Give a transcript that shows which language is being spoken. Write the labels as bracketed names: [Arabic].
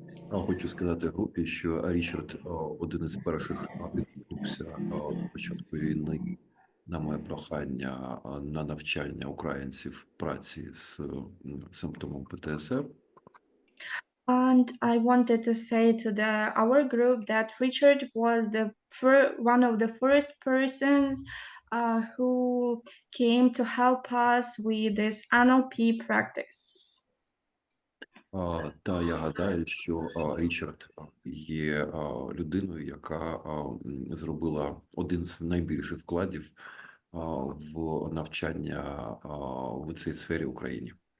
[Ukrainian] Хочу сказати групі, що Річард один із перших відгукнувся на початку війни на моє прохання на навчання українців праці з симптомом ПТСР. [English] And I wanted to say to our group that Richard was one of the first persons who came to help us with this NLP practice. [Ukrainian] Та я гадаю, що Річард є людиною, яка зробила один з найбільших вкладів в навчання в цій сфері в Україні.